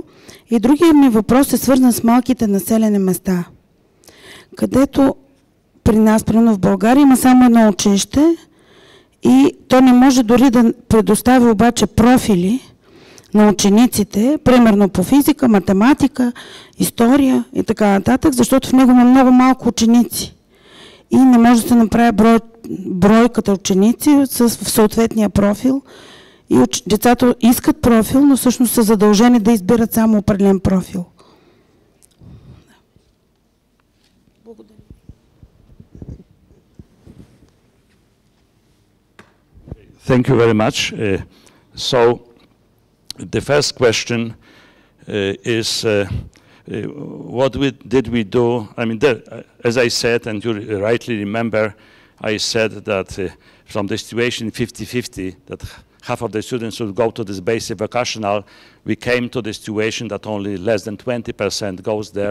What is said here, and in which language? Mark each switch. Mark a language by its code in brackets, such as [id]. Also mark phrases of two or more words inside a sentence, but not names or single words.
[bg] И другия ми въпрос е свързан с малките населени места, където при нас, примерно в България, има само едно училище и то не може дори да предостави обаче профили на учениците, примерно по физика, математика, история и така нататък, защото в него има много малко ученици. И не може да се направи бройката ученици в съответния профил. И децата искат профил, но всъщност са задължени да избират само определен профил. Благодаря. [en] Thank you very much. So the first question is what did we do? I mean, as I said, and you rightly remember, I said that from the situation 50-50, that half of the students would go to this basic vocational, we came to the situation that only less than 20% goes there.